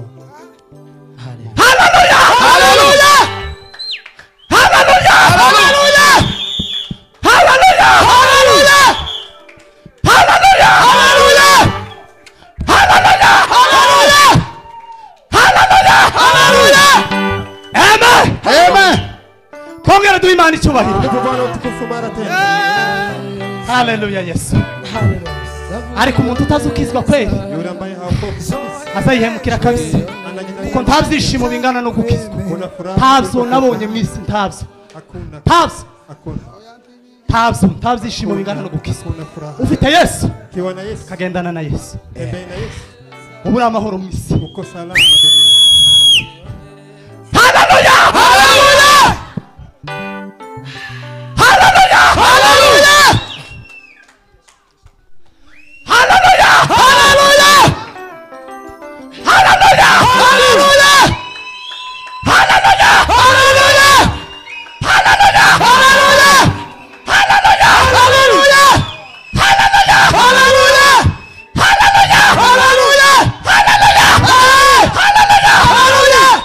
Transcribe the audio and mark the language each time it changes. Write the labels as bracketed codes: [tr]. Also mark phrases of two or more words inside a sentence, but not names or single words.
[rw] haleluya haleluya haleluya haleluya haleluya haleluya haleluya haleluya haleluya haleluya haleluya haleluya amen amen twongere duha Imana icyubahiro [sw] Tumupe Bwana utukufu mara tena. [rw] haleluya Yesu ariko umuntu utazukizwa kweli [sw] Yule ambaye haokoki kabisa. [rw] azayihemukira kabisa kuko nta byishimo bingana no gukizwa [sw] Kuna furaha. [rw] ntabyo nabonye mu isi ntabyo [sw] Hakuna. [rw] ntabyo [sw] Hakuna. [rw] nta byishimo bingana no gukizwa [sw] Hakuna furaha. [rw] ufite Yesu [sw] Ukiwa na Yesu. [rw] kagendana na Yesu [sw] Tembea na Yesu. [rw] ubu uri amahoro mu isi [sw] Uko salama duniani. [rw] haleluya haleluya haleluya haleluya haleluya haleluya haleluya haleluya haleluya haleluya haleluya haleluya haleluya haleluya haleluya haleluya haleluya haleluya haleluya